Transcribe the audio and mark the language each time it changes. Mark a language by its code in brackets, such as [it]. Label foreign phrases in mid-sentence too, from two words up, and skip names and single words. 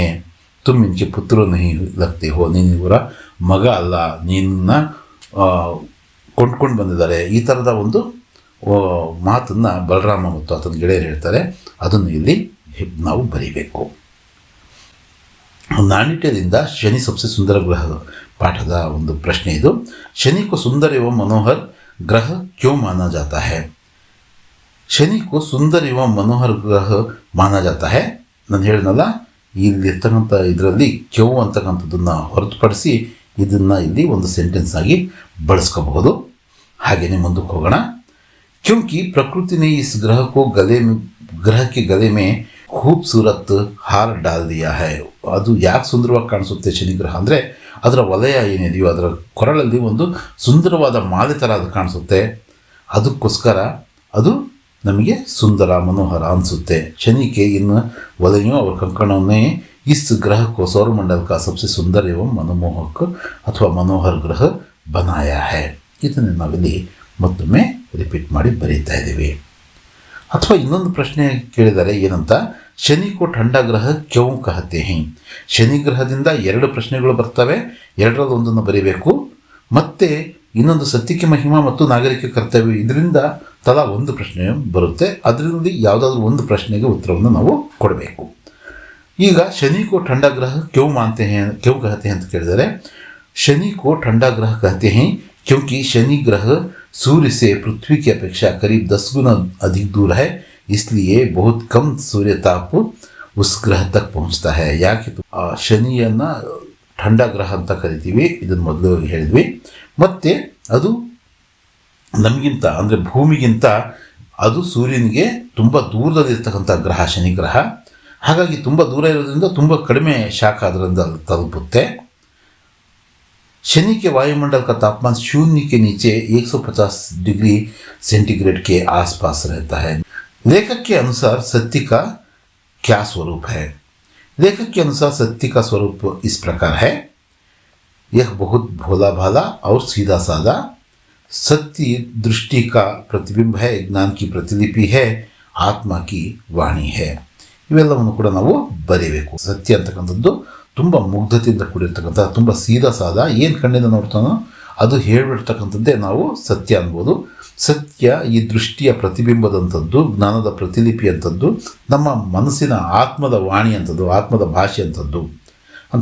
[hi] तुम इनके पुत्र नहीं लगते हो, [kn] ನೀನು ಇವರ ಮಗ ಅಲ್ಲ, ನಿನ್ನ ಕೊಂಡ್ಕೊಂಡು ಬಂದಿದ್ದಾರೆ. ಈ ಥರದ ಒಂದು ಮಾತನ್ನು ಬಲರಾಮ ಮತ್ತು ಆತನ ಗೆಳೆಯರು ಹೇಳ್ತಾರೆ. ಅದನ್ನು ಇಲ್ಲಿ ನಾವು ಬರೀಬೇಕು. ನಾಣಿಟ್ಯದಿಂದ ಶನಿ ಸಬ್ಸೆ ಸುಂದರ ಗ್ರಹ ಪಾಠದ ಒಂದು ಪ್ರಶ್ನೆ ಇದು. [hi] शनि को सुंदर एवं मनोहर ग्रह क्यों माना जाता है? शनि को सुंदर एवं मनोहर ग्रह माना जाता है. [kn] ನಾನು ಹೇಳಿದ್ನಲ್ಲ, ಇಲ್ಲಿರ್ತಕ್ಕಂಥ ಇದರಲ್ಲಿ ಕ್ಯೂ ಅಂತಕ್ಕಂಥದ್ದನ್ನು ಹೊರತುಪಡಿಸಿ ಇದನ್ನು ಇಲ್ಲಿ ಒಂದು ಸೆಂಟೆನ್ಸ್ ಆಗಿ ಬಳಸ್ಕೋಬಹುದು. ಹಾಗೆಯೇ ಮುಂದಕ್ಕೆ ಹೋಗೋಣ. [hi] क्योंकि प्रकृति ने इस ग्रह के गले में खूबसूरत हार डाल दिया है. [kn] ಅದು ಯಾಕೆ ಸುಂದರವಾಗಿ ಕಾಣಿಸುತ್ತೆ ಶನಿ ಗ್ರಹ ಅಂದರೆ, ಅದರ ವಲಯ ಏನಿದೆಯೋ ಅದರ ಕೊರಳಲ್ಲಿ ಒಂದು ಸುಂದರವಾದ ಮಾಲೆ ಥರ ಅದು ಕಾಣಿಸುತ್ತೆ. ಅದಕ್ಕೋಸ್ಕರ ಅದು ನಮಗೆ ಸುಂದರ ಮನೋಹರ ಅನಿಸುತ್ತೆ. [hi] शनि के इन वलयों और कंकणों ने इस ग्रह को सौरमंडल का सबसे सुंदर एवं मनमोहक अथवा मनोहर ग्रह बनाया है. [kn] ಇದನ್ನು ನಾವಿಲ್ಲಿ ಮತ್ತೊಮ್ಮೆ ರಿಪೀಟ್ ಮಾಡಿ ಬರೀತಾ ಇದ್ದೀವಿ. ಅಥವಾ ಇನ್ನೊಂದು ಪ್ರಶ್ನೆ ಕೇಳಿದರೆ ಏನಂತ, [hi] शनि को ठंडा ग्रह क्यों कहते हैं? [kn] ಶನಿ ಗ್ರಹದಿಂದ ಎರಡು ಪ್ರಶ್ನೆಗಳು ಬರ್ತವೆ, ಎರಡರಲ್ಲಿ ಒಂದನ್ನು ಬರೀಬೇಕು. ಮತ್ತು ಇನ್ನೊಂದು ಸತ್ಯಕ್ಕೆ ಮಹಿಮಾ ಮತ್ತು ನಾಗರಿಕ ಕರ್ತವ್ಯ, ಇದರಿಂದ ತಲಾ ಒಂದು ಪ್ರಶ್ನೆ ಬರುತ್ತೆ. ಅದರಲ್ಲಿ ಯಾವುದಾದ್ರೂ ಒಂದು ಪ್ರಶ್ನೆಗೆ ಉತ್ತರವನ್ನು ನಾವು ಕೊಡಬೇಕು. ಈಗ [hi] शनि को ठंडा ग्रह क्यों कहते हैं [kn] ಅಂತ ಕೇಳಿದರೆ, [hi] शनि को ठंडा ग्रह कहते हैं क्योंकि शनि ग्रह सूर्य से पृथ्वी की अपेक्षा करीब 10 गुना अधिक दूर है, इसलिए बहुत कम सूर्य ताप उस ग्रह तक पहुंचता है. [kn] ಯಾಕೆ ಶನಿಯನ್ನು [hi] ठंडा ग्रह [kn] ಅಂತ ಕರಿತೀವಿ, ಇದನ್ನು ಮೊದಲು ಹೇಳಿದ್ವಿ. ಮತ್ತು ಅದು ನಮಗಿಂತ ಅಂದರೆ ಭೂಮಿಗಿಂತ ಅದು ಸೂರ್ಯನಿಗೆ ತುಂಬ ದೂರದಲ್ಲಿರ್ತಕ್ಕಂಥ ಗ್ರಹ ಶನಿ ಗ್ರಹ. ಹಾಗಾಗಿ ತುಂಬ ದೂರ ಇರೋದ್ರಿಂದ ತುಂಬ ಕಡಿಮೆ ಶಾಖ ಅದರಿಂದ ತಲುಪುತ್ತೆ. [hi] शनि के वायुमंडल का तापमान शून्य के नीचे 150 डिग्री सेंटीग्रेड के आसपास रहता है. लेखक के अनुसार सत्य का क्या स्वरूप है? लेखक के अनुसार सत्य का स्वरूप इस प्रकार है. यह बहुत भोला भाला और सीधा साधा सत्य दृष्टि का प्रतिबिंब है, ज्ञान की प्रतिलिपि है, आत्मा की वाणी है. [kn] ಇವೆಲ್ಲವನ್ನು ಕೂಡ ನಾವು ಬರೀಬೇಕು. ಸತ್ಯ ಅಂತಕ್ಕಂಥದ್ದು ತುಂಬ ಮುಗ್ಧತೆಯಿಂದ ಕೂಡಿರ್ತಕ್ಕಂಥ, ತುಂಬ ಸೀದಾ ಸಾದ, ಏನು ಕಣ್ಣಿಂದ ನೋಡ್ತಾನೋ ಅದು ಹೇಳಿಬಿಡ್ತಕ್ಕಂಥದ್ದೇ ನಾವು ಸತ್ಯ ಅನ್ಬೋದು. ಸತ್ಯ ಈ ದೃಷ್ಟಿಯ ಪ್ರತಿಬಿಂಬದಂಥದ್ದು, ಜ್ಞಾನದ ಪ್ರತಿಲಿಪಿ ಅಂಥದ್ದು, ನಮ್ಮ ಮನಸ್ಸಿನ ಆತ್ಮದ ವಾಣಿ ಅಂಥದ್ದು, ಆತ್ಮದ ಭಾಷೆ ಅಂಥದ್ದು ಅಂತ.